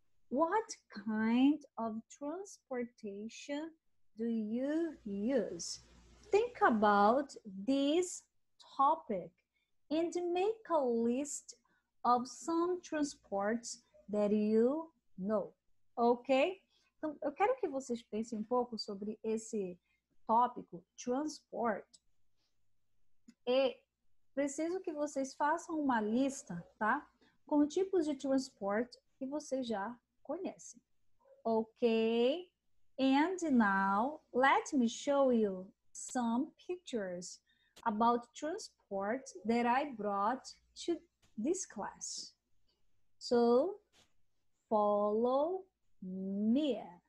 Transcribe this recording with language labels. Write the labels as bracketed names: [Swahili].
[English] What kind of transportation do you use? Think about this topic and make a list of some transports that you know, ok? [Portuguese] Então, eu quero que vocês pensem um pouco sobre esse tópico, transport, e preciso que vocês façam uma lista, tá? Com tipos de transporte que vocês já conhecem. [English] Okay? And now, let me show you some pictures about transport that I brought to this class. So, follow me.